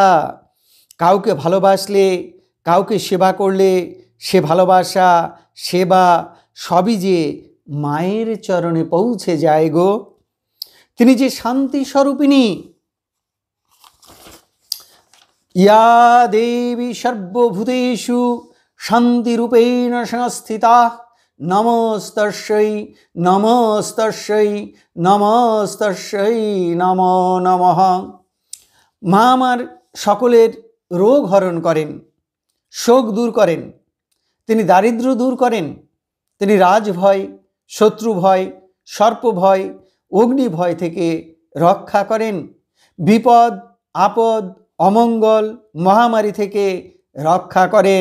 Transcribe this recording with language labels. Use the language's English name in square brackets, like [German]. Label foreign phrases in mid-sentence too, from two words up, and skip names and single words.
[Bangla] কাউকে ভালোবাসলে, কাউকে সেবা করলে সে ভালোবাসা, সেবা সবই যে মায়ের চরণে পৌঁছে যায় গো। তিনি যে শান্তি স্বরূপিণী। [Sanskrit] ইয়া দেবী সর্বভূতেষু শান্তিরূপেণ সংস্থিতা নমস্তস্যৈ নমস্তস্যৈ নমস্তস্যৈ নমো নমঃ। [Bangla] মা আমার সকলের রোগ হরণ করেন, শোক দূর করেন, তিনি দারিদ্র্য দূর করেন, তিনি রাজভয়, শত্রু ভয়, সর্প ভয়, অগ্নি ভয় থেকে রক্ষা করেন, বিপদ আপদ অমঙ্গল মহামারী থেকে রক্ষা করেন।